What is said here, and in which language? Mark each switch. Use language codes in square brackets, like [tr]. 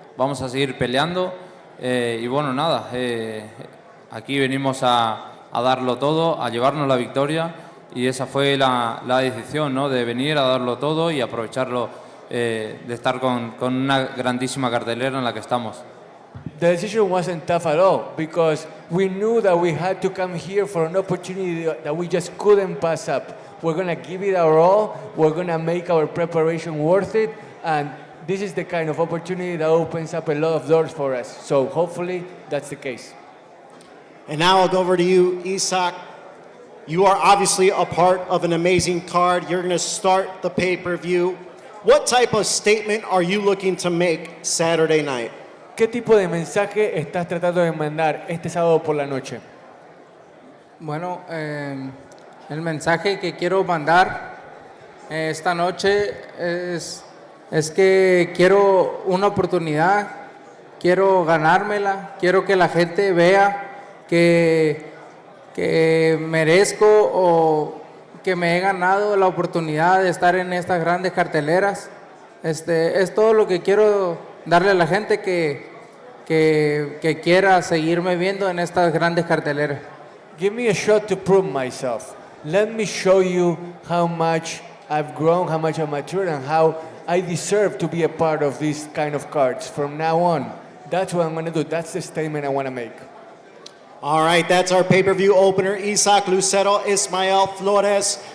[es] Vamos a seguir peleando y bueno, nada, aquí venimos a darlo todo, a llevarnos la victoria y esa fue la decisión, ¿no? De venir a darlo todo y aprovecharlo, de estar con una grandísima cartelera en la que estamos. [en] The decision wasn't tough at all because we knew that we had to come here for an opportunity that we just couldn't pass up. We're going to give it our all, we're going to make our preparation worth it, and this is the kind of opportunity that opens up a lot of doors for us. So hopefully that's the case. And now I'll go over to you, Isaac. You are obviously a part of an amazing card. You're going to start the pay-per-view. What type of statement are you looking to make Saturday night? [es] ¿Qué tipo de mensaje estás tratando de mandar este sábado por la noche? Bueno, el mensaje que quiero mandar esta noche es que quiero una oportunidad, quiero ganármela, quiero que la gente vea que merezco o que me he ganado la oportunidad de estar en estas grandes carteleras. Es todo lo que quiero darle a la gente que quiera seguirme viendo en estas grandes carteleras. [en] Give me a shot to prove myself. Let me show you how much I've grown, how much I've matured, and how I deserve to be a part of these kind of cards from now on. That's what I'm going to do. That's the statement I want to make. All right, that's our pay-per-view opener, Isaac, Lucero, Ismael, Flores.